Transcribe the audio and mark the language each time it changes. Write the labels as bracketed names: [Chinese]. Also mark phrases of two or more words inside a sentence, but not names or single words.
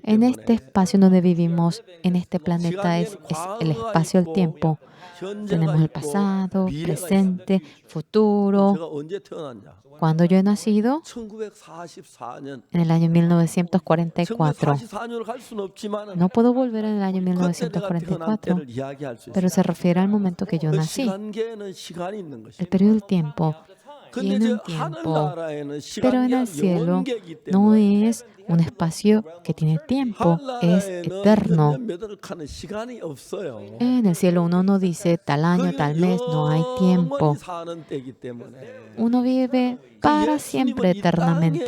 [Spanish] En [Korean] 때문에 [Spanish] este espacio donde vivimos, en este planeta, es el espacio, el tiempo. [Korean] 현재가 [Spanish] Tenemos el [Korean] 있고 [Spanish] pasado, [Korean] 미래가 [Spanish] presente, futuro. [Korean] 제가 언제 태어났냐? [Spanish] Cuando yo he nacido, [Korean] 1944년. [Spanish] en el año 1944. [Korean] 1944년으로 갈 수는 없지만 [Spanish] No puedo volver en el año [Korean] 그때 내가 태어난 [Spanish] 1944, [Korean] 때를 이야기할 수 [Spanish] pero [Korean] 있어요. [Spanish] se refiere al momento que yo [Korean] 그 [Spanish] nací. [Korean] 시간계에는 시간이 있는 [Spanish] El [Korean] 것이에요. [Spanish] periodo del tiempo [Korean] 근데 [Spanish] tiene [Korean] 이제 [Spanish] un tiempo, [Korean] 하늘나라에는 [Spanish] pero en [Korean] 시간계가 [Spanish] el cielo [Korean] 영원계이기 [Spanish] no [Korean] 때문에 [Spanish] es un espacio que tiene tiempo, es eterno. En el cielo uno no dice tal año, tal mes, no hay tiempo. Uno vive para siempre eternamente.